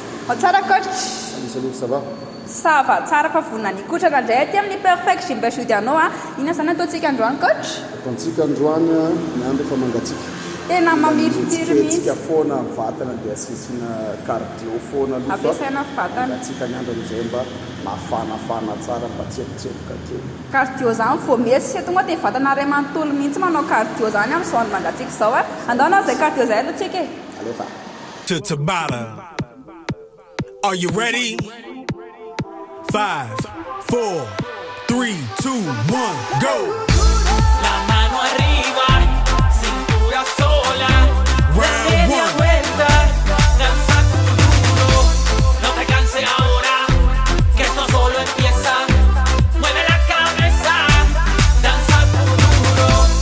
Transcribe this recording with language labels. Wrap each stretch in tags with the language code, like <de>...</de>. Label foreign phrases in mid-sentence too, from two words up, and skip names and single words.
<mg>Tsara coach.</mg> <fr>Salut, ça va? Ça va,</fr> <mg>tsara fa vonina ny kotrana indray aty amin'ny perfect gym bashudy anao a. Ina zany ataontsika androany coach? Ataontsika androany ny andro efa mangatsika. Tena mamirifiry mihitsy. Tsika foana vatana dia asisina cardio foana aloha. Ampiasaina vatana. Mangatsika ny andro amizay mba mafanafana tsara mba tsepoka kely. Cardio zany vao mesy tonga dia vatana ray manontolo mihitsy manao cardio zany amin'ny zao mangatsika zao a. Andao anao zay cardio zay aloha tsika e. Alefa.</mg> <en>To Tabata. Are you ready? 5, 4, 3, 2, 1, go!</en> <es>La mano arriba, cintura sola.</es> <en>Round</en> <es>Media</es> <en>one.</en> <es>vuelta, danza duro. No te canses ahora, que esto solo empieza. Mueve la cabeza, danza duro.</es>